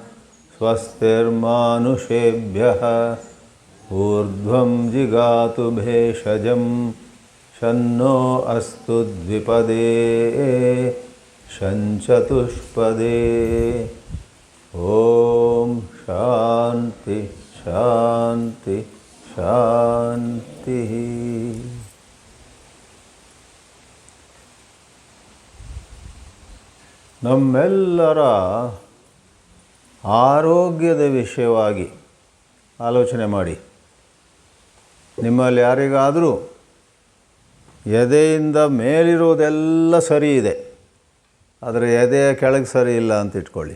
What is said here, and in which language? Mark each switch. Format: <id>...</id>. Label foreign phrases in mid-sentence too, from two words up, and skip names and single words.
<sa>स्वस्तिर्मानुषेभ्यः ऊर्ध्वं जिगातु भेषजं शन्नो अस्तु द्विपदे शञ्चतुष्पदे. ओम शांति शांति शांति.</sa> <kn>ನಮ್ಮೆಲ್ಲರ ಆರೋಗ್ಯದ ವಿಷಯವಾಗಿ ಆಲೋಚನೆ ಮಾಡಿ. ನಿಮ್ಮಲ್ಲಿ ಯಾರಿಗಾದರೂ ಎದೆಯಿಂದ ಮೇಲಿರುವುದೆಲ್ಲ ಸರಿ ಇದೆ, ಆದರೆ ಎದೆಯ ಕೆಳಗೆ ಸರಿ ಇಲ್ಲ ಅಂತ ಇಟ್ಕೊಳ್ಳಿ.</kn>